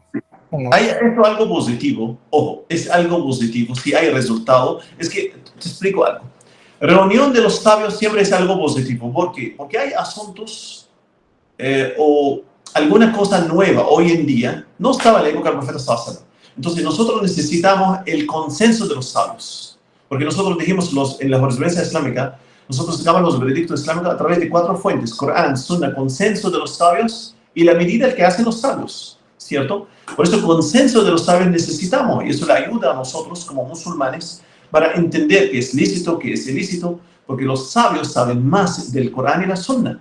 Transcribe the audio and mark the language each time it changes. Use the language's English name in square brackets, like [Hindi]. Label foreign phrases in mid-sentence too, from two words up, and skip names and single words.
[Spanish] Esto es algo positivo, ojo, es algo positivo, si hay resultado. Es que, te explico algo. Reunión de los sabios siempre es algo positivo. ¿Por qué? Porque hay asuntos o alguna cosa nueva hoy en día, no estaba en la época del profeta [Arabic] صلى الله عليه وسلم. [Spanish] Entonces nosotros necesitamos el consenso de los sabios. Porque nosotros dijimos en la jurisprudencia islámica, nosotros sacamos los veredictos islámicos a través de 4 fuentes: Corán, Sunna, consenso de los sabios y la medida que hacen los sabios, ¿cierto? Por eso el consenso de los sabios necesitamos, y eso le ayuda a nosotros como musulmanes para entender qué es lícito, qué es ilícito, porque los sabios saben más del Corán y la Sunna.